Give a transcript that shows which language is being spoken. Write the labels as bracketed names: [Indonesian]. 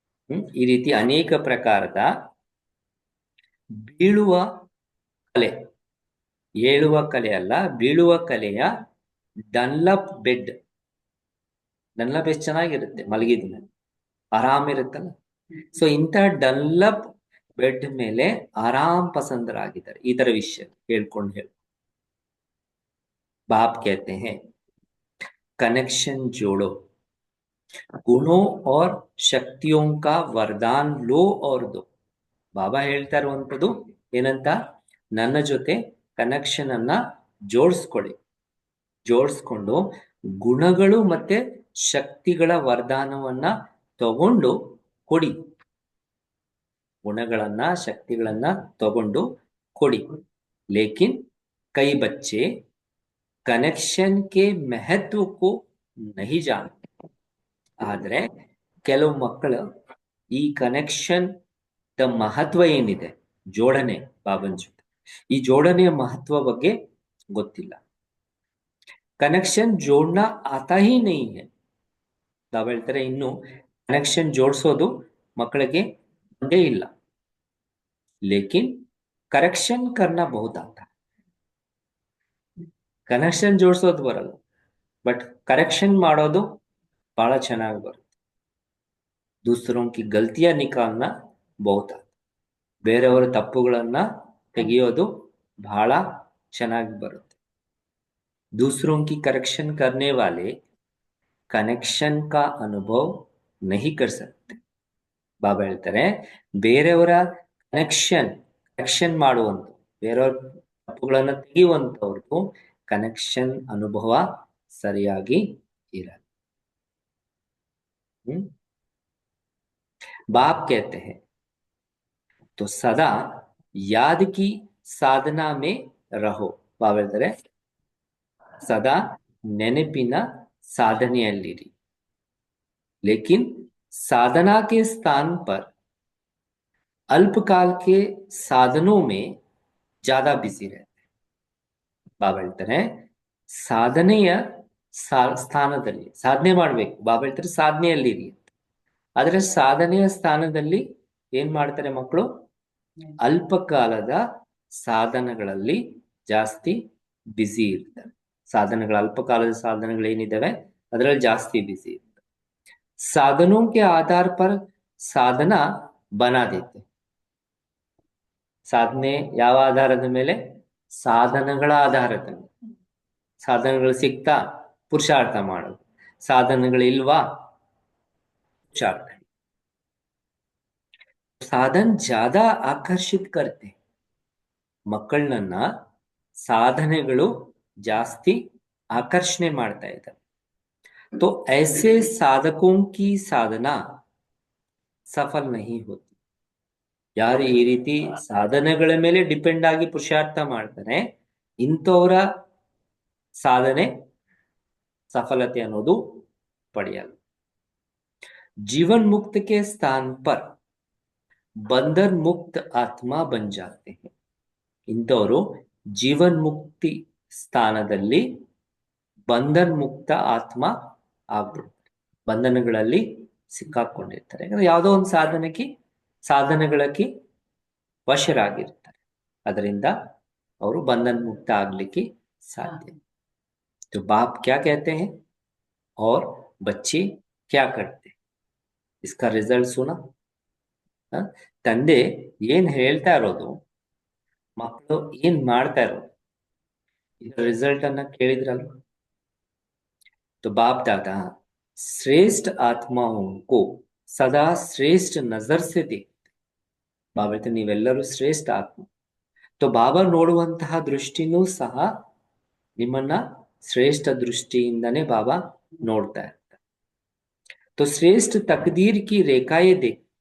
[Kannada] ಈ ರೀತಿ ಅನೇಕ ಪ್ರಕಾರದ ಬೀಳುವ ಕಲೆ, ಏಳುವ ಕಲೆ ಅಲ್ಲ, ಬೀಳುವ ಕಲೆಯ ಡನ್ಲಪ್ ಬೆಡ್. ಡನ್ಲಪ್ ಎಷ್ಟು ಚೆನ್ನಾಗಿರುತ್ತೆ, ಮಲಗಿದ ಮೇಲೆ ಆರಾಮ್ ಇರುತ್ತಲ್ಲ. ಸೊ ಇಂಥ ಡನ್ಲಪ್ ಬೆಡ್ ಮೇಲೆ ಆರಾಮ್ ಪಸಂದರಾಗಿದ್ದಾರೆ. ಈ ತರ ವಿಷಯ ಹೇಳ್ಕೊಂಡು ಹೇಳಿ [Hindi] बाप कहते हैं कनेक्शन जोड़ो, गुणों और शक्तियों का वरदान लो और दो. [Kannada] ಬಾಬಾ ಹೇಳ್ತಾ ಇರುವಂತದ್ದು ಏನಂತ? ನನ್ನ ಜೊತೆ ಕನೆಕ್ಷನ್ ಅನ್ನ ಜೋಡಿಸ್ಕೊಳ್ಳಿ, ಜೋಡಿಸ್ಕೊಂಡು ಗುಣಗಳು ಮತ್ತೆ ಶಕ್ತಿಗಳ ವರದಾನವನ್ನ ತಗೊಂಡು ಕೊಡಿ, ಗುಣಗಳನ್ನ ಶಕ್ತಿಗಳನ್ನ ತಗೊಂಡು ಕೊಡಿ. [Hindi] ಲೇಕಿನ್ ಕೈ ಬಚ್ಚೆ ಕನೆಕ್ಷನ್ ಕೆ ಮಹತ್ವ ಕೋ ನಹಿ ಜಾನ್. [Kannada] ಆದ್ರೆ ಕೆಲವು ಮಕ್ಕಳು ಈ ಕನೆಕ್ಷನ್ ದ ಮಹತ್ವ ಏನಿದೆ, ಜೋಡಣೆ ಬಾಬನ್ ಜೊತೆ, ಈ ಜೋಡಣೆಯ ಮಹತ್ವ ಬಗ್ಗೆ ಗೊತ್ತಿಲ್ಲ. [Hindi] ಕನೆಕ್ಷನ್ ಜೋಡ್ನಾ ಆತಾ ಹಿ ನಹಿ ಹೈ. [Kannada] ತಾವ್ ಹೇಳ್ತಾರೆ ಇನ್ನು ಕನೆಕ್ಷನ್ ಜೋಡಿಸೋದು ಮಕ್ಕಳಿಗೆ ಬಂದೇ ಇಲ್ಲ. [Hindi] ಲೇಕಿನ್ ಕರೆಕ್ಷನ್ ಕರ್ನಾ ಬಹುತ್ ಆತಾ. [Kannada] ಕನೆಕ್ಷನ್ ಜೋಡಿಸೋದು ಬರಲ್ಲ, ಬಟ್ ಕರೆಕ್ಷನ್ ಮಾಡೋದು ಬಹಳ ಚೆನ್ನಾಗಿ ಬರುತ್ತೆ. [Hindi] दूसरों की गलतियां निकालना बहुत आता. [Kannada] ಬೇರೆಯವರ ತಪ್ಪುಗಳನ್ನ ತೆಗೆಯೋದು ಬಹಳ ಚೆನ್ನಾಗಿ ಬರುತ್ತೆ. [Hindi] दूसरों की करेक्शन करने वाले कनेक्शन का अनुभव नहीं कर सकते. [Kannada] ಬಾಬಾ ಹೇಳ್ತಾರೆ ಬೇರೆಯವರ ಕರೆಕ್ಷನ್ ಮಾಡುವಂತ, ಬೇರೆಯವ್ರ ತಪ್ಪುಗಳನ್ನ ತೆಗೆಯುವಂತವ್ರದ್ದು ಕನೆಕ್ಷನ್ ಅನುಭವ ಸರಿಯಾಗಿ ಇರಲ್ಲ. [Hindi] बाप कहते हैं तो सदा याद की साधना में रहो. [Kannada] ಬಾಬಾ ಹೇಳ್ತಾರೆ ಸದಾ ನೆನಪಿನ ಸಾಧನೆಯಲ್ಲಿರಿ. [Hindi] लेकिन साधना के स्थान पर अल्पकाल के साधनों में ज्यादा बिजी रहते हैं. [Kannada] ಬಾಬಾ ಹೇಳ್ತಾರೆ ಸಾಧನೆಯ ಸ್ಥಾನದಲ್ಲಿ ಸಾಧನೆ ಮಾಡ್ಬೇಕು. ಬಾಬಾ ಹೇಳ್ತಾರೆ ಸಾಧನೆಯಲ್ಲಿರಿ. ಆದ್ರೆ ಸಾಧನೆಯ ಸ್ಥಾನದಲ್ಲಿ ಏನ್ ಮಾಡ್ತಾರೆ ಮಕ್ಕಳು? ಅಲ್ಪಕಾಲದ ಸಾಧನಗಳಲ್ಲಿ ಜಾಸ್ತಿ ಬ್ಯುಸಿ ಇರ್ತಾರೆ. ಸಾಧನಗಳು, ಅಲ್ಪಕಾಲದ ಸಾಧನಗಳು ಏನಿದಾವೆ ಅದರಲ್ಲಿ ಜಾಸ್ತಿ ಬ್ಯುಸಿ ಇರ್ತಾರೆ. [Hindi] साधनों के आधार पर साधना बना देते. [Kannada] ಸಾಧನೆ ಯಾವ ಆಧಾರದ ಮೇಲೆ? ಸಾಧನಗಳ ಆಧಾರದ ಮೇಲೆ. ಸಾಧನಗಳು ಸಿಗ್ತಾ ಪುರುಷಾರ್ಥ ಮಾಡೋದು, ಸಾಧನಗಳಿಲ್ವಾ ಪುರುಷಾರ್ಥ. [Hindi] ಸಾಧನ ज्यादा ಆಕರ್ಷಿತ करते. [Kannada] ಮಕ್ಕಳನ್ನ ಸಾಧನೆಗಳು ಜಾಸ್ತಿ ಆಕರ್ಷಣೆ ಮಾಡ್ತಾ ಇದ್ದಾರೆ. [Hindi] तो ऐसे साधकों की साधना सफल नहीं होती. [Kannada] ಯಾರು ಈ ರೀತಿ ಸಾಧನೆಗಳ ಮೇಲೆ ಡಿಪೆಂಡ್ ಆಗಿ ಪುರುಷಾರ್ಥ ಮಾಡ್ತಾರೆ, ಇಂಥವರ ಸಾಧನೆ ಸಫಲತೆ ಅನ್ನೋದು ಪಡೆಯಲ್ಲ. [Hindi] जीवन मुक्त के स्थान पर बंधन मुक्त आत्मा बन जाते हैं. [Kannada] ಇಂಥವರು ಜೀವನ್ ಮುಕ್ತಿ ಸ್ಥಾನದಲ್ಲಿ ಬಂಧನ್ ಮುಕ್ತ ಆತ್ಮ ಆಗ್ಬಿಡ್ತಾರೆ. ಬಂಧನಗಳಲ್ಲಿ ಸಿಕ್ಕಾಕೊಂಡಿರ್ತಾರೆ. ಯಾಕಂದ್ರೆ ಯಾವುದೋ ಒಂದು ಸಾಧನಗಳಕ್ಕೆ ವಶರಾಗಿರ್ತಾರೆ. ಅದರಿಂದ ಅವರು ಬಂಧನ್ ಮುಕ್ತ ಆಗ್ಲಿಕ್ಕೆ ಸಾಧ್ಯ. [Hindi] तो बाप क्या कहते हैं और बच्चे क्या करते हैं, इसका रिजल्ट सुना. [Kannada] ತಂದೆ ಏನ್ ಹೇಳ್ತಾ ಇರೋದು, ಮಕ್ಕಳು ಏನ್ ಮಾಡ್ತಾ ಇರೋದು, ಇದರ ರಿಸಲ್ಟ್ ಅನ್ನ ಕೇಳಿದ್ರಲ್ವ. [Hindi] तो बाप दादा श्रेष्ठ आत्माओं को सदा श्रेष्ठ नजर से देखते. [Kannada] ಬಾಬಾ ಹೇಳ್ತಾರೆ ನೀವೆಲ್ಲರೂ ಶ್ರೇಷ್ಠ ಆತ್ಮ. तो ಬಾಬಾ ನೋಡುವಂತಹ ದೃಷ್ಟಿನೂ ಸಹ ನಿಮ್ಮನ್ನ ಶ್ರೇಷ್ಠ ದೃಷ್ಟಿಯಿಂದನೇ ಬಾಬಾ ನೋಡ್ತಾ ಇರ್ತಾರೆ. [Hindi] तो श्रेष्ठ तकदीर की ರೇಖಾಯೇ देख.